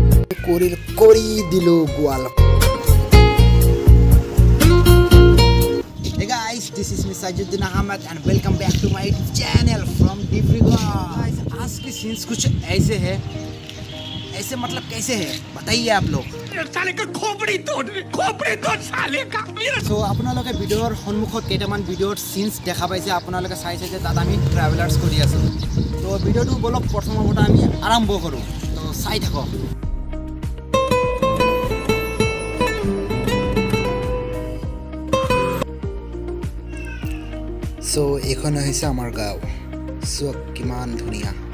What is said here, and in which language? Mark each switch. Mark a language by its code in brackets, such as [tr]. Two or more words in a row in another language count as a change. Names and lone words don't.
[as] কৰি দিলো গোৱাল। [en] Hey guys, this is Mr. Sajuddin Ahmed and welcome back to my YouTube channel from Dibrugad. Guys, [hi] आज की सीन्स कुछ ऐसे है, ऐसे मतलब कैसे है बताइए आप लोग। साले का खोपड़ी तोड़ साले का। [as] So আপোনালোকে ভিডিঅ'ৰ সন্মুখত কেইটামান ভিডিঅ'ৰ সিনস দেখা পাইছে, আপোনালোকে চাইছে যে তাত আমি ট্ৰেভেলাৰ্স কৰি আছো। তো ভিডিঅ'টো বলক প্ৰথমৰ পৰা আমি আৰম্ভ কৰো, তো চাই থাকক। So এইখন হৈছে আমাৰ গাঁও, চোৱা কিমান ধুনীয়া।